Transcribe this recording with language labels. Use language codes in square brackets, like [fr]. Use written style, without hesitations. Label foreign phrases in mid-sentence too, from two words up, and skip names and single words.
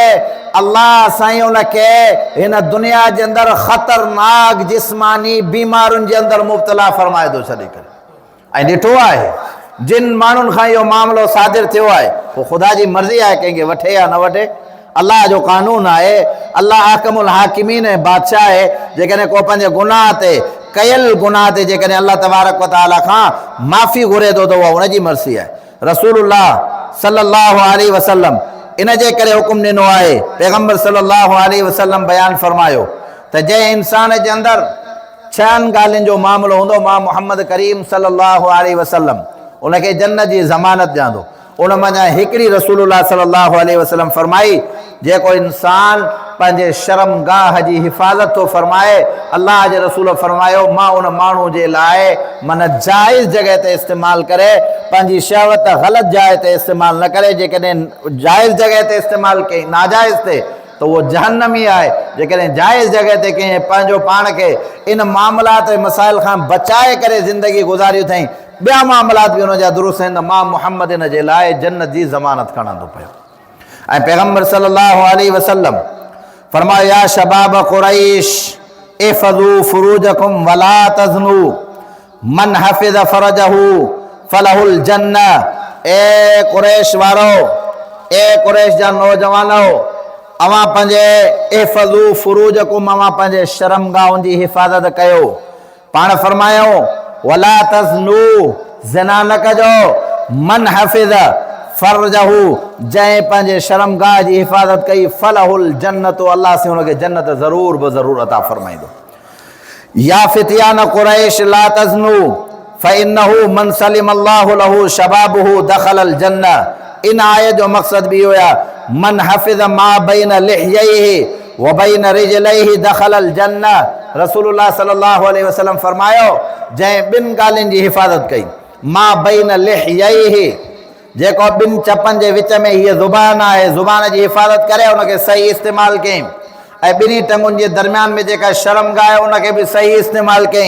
[sd] अल्लाह साईं उनखे हिन दुनिया जे अंदरि ख़तरनाक जिस्मानी बीमारियुनि जे अंदरि मुब्तला फरमाए थो छॾे करे। ऐं ॾिठो आहे जिन माण्हुनि खां इहो मामिलो सादिर थियो आहे, पोइ ख़ुदा जी मर्ज़ी आहे कंहिंखे वठे या न वठे। अल्लाह जो कानून आहे। अल्लाह [ar] حاكم الحاكمين [sd] ऐं बादशाह आहे। जेकॾहिं को पंहिंजे गुनाह ते कयल गुनाह ते जेकॾहिं अल्लाह [ar] تبارك وتعالى [sd] खां माफ़ी घुरे थो त उहा उनजी मर्ज़ी आहे। रसूलुल्लाह [ar] صلى الله عليه وسلم [sd] इन जे करे हुकुम ॾिनो आहे, पैगम्बर [ar] صلى الله عليه وسلم [sd] बयान फरमायो त जंहिं इंसान जे अंदरि 6 ॻाल्हियुनि जो मामिलो हूंदो, मां मुहम्मद करीम [ar] صلى الله عليه وسلم [sd] उनखे जन्नत जी ज़मानत ॾियांदो। उन मां हिकिड़ी रसूलुल्लाह [ar] صلى الله عليه وسلم [sd] फरमाई, जेको इंसान पंहिंजे शर्मगाह जी हिफ़ाज़त थो फरमाए, अल्लाह जे रसूल फरमायो मां उन माण्हू जे लाइ मन जाइज़ जॻह ते इस्तेमालु करे, पंहिंजी शहवत ग़लति जाइ ते इस्तेमालु न करे। जेकॾहिं जाइज़ जॻह ते इस्तेमालु कई नाजाइज़ ते त उहो जहन्नमी आहे। जेकॾहिं जाइज़ जॻह ते कंहिं पंहिंजो पाण खे इन मामलात ऐं मसाइल खां बचाए करे ज़िंदगी गुज़ारियूं अथई, ॿिया मामलात बि हुनजा दुरुस्त आहिनि, मां मुहम्मद इन जे लाइ जन्नत जी ज़मानत खणंदो पियो। ऐं पैगम्बर [ar] صلى الله عليه وسلم فرمايو يا شباب قريش احفظوا فروجكم ولا تزنوا من حفظ فرجه فله الجنة. [sd] ए कुरैश वारो, ए कुरैश जा नौजवानो, अवां पंहिंजे [ar] احفظوا فروجكم, [sd] अवां पंहिंजे शर्मगाहुनि जी हिफ़ाज़त कयो। पाण फरमायो [ar] ولا تزنوا, [sd] ज़िना न कजो। [ar] من حفظ فرجه [sd] जै पंहिंजे शर्मगाह जी हिफ़ाज़त कई [ar] فله الجنة, [sd] अल्लाह से हुनखे जन्नत ज़रूर ब ज़रूर अता फरमाईंदो। [ar] يا فتيان قريش لا تزنوا فإنه من سلم الله له شبابه دخل الجنة. [sd] इन आयत जो मक़सद भी हुया [ar] من حفظ ما بين لحييه وبين رجليه دخل الجنة. [sd] रसूलुल्लाह [ar] صلى الله عليه وسلم [sd] फरमायो जंहिं ॿिनि ॻाल्हियुनि जी हिफ़ाज़त कई, [ar] ما بين لحييه [sd] जेको ॿिनि चपनि जे विच में हीअ ज़ुबान आहे, ज़ुबान जी हिफ़ाज़त करे उनखे सही इस्तेमालु कयईं, ऐं ॿिन्ही टंगुनि जे दरमियान में जेका शर्मगाह आहे उनखे बि सही इस्तेमालु कयईं।